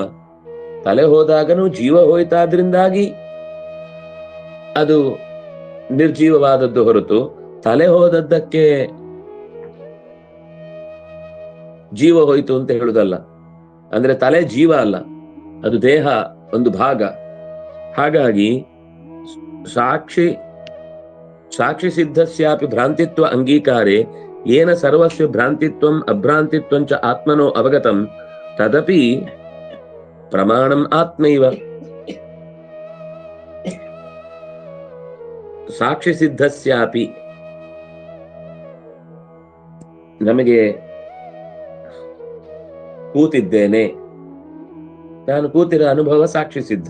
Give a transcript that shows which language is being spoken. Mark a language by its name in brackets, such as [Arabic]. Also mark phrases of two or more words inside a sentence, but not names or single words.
[Kannada] ತಲೆ ಹೋದಾಗನೂ ಜೀವ ಹೋಯ್ತಾದ್ರಿಂದಾಗಿ ಅದು ನಿರ್ಜೀವವಾದದ್ದು ಹೊರತು ತಲೆ ಹೋದದ್ದಕ್ಕೆ ಜೀವ ಹೋಯ್ತು ಅಂತ ಹೇಳುದಲ್ಲ. ಅಂದ್ರೆ ತಲೆ ಜೀವ ಅಲ್ಲ, ಅದು ದೇಹ ಒಂದು ಭಾಗ. [Sanskrit] ಹಾಗಾಗಿ ಸಾಕ್ಷಿ ಸಿದ್ಧಸ್ಯಾಪಿ ಭ್ರಾಂತಿತ್ವ ಅಂಗೀಕಾರೆ ಏನ ಸರ್ವಸ್ಯ ಭ್ರಾಂತಿತ್ವಂ ಅಭ್ರಾಂತಿತ್ವಂಚ ಆತ್ಮನೋ ಅವಗತಂ ತದಪಿ ಪ್ರಮಾಣಂ ಆತ್ಮೈವ. ಸಾಕ್ಷಿ ಸಿದ್ಧಸ್ಯಾಪಿ, [Kannada] ನಮಗೆ ಕೂತಿದ್ದೇನೆ, ನಾನು ಕೂತಿರೋ ಅನುಭವ ಸಾಕ್ಷಿ ಸಿದ್ಧ.